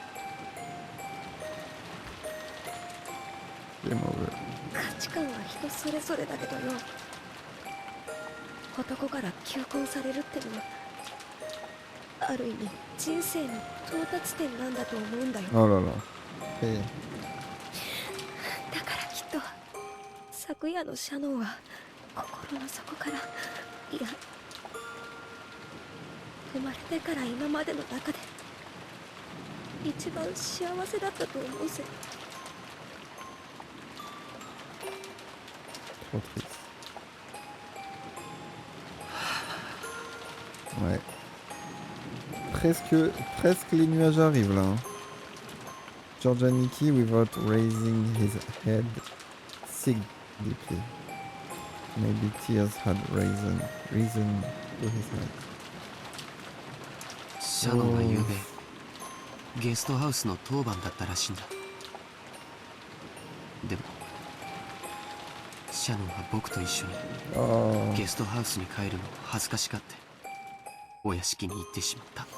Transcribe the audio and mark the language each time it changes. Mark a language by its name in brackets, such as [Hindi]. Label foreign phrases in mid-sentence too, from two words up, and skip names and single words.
[English] Game over. [Japanese] 価値観は人それぞれだけどよ、男から求婚されるってのはある意味人生の到達点なんだと思うんだよ。 [French] Oh là là. Et [Japanese] だからきっと昨夜のシャノンは心の底から、いや生まれてから今までの中で一番幸せだったと思うぜ。 [French] trop triste. Ouais. Presque les nuages arrivent là. Hein. [English] Giorgianiki, without raising his head, sighed deeply. Maybe tears had risen to his eyes. [Japanese] シャノンは昨べゲストハウスの当番だったらしいんだ。でもシャノンは僕と一緒に Oh. ゲストハウスに帰るのを恥ずかしがってお屋敷に行ってしまった。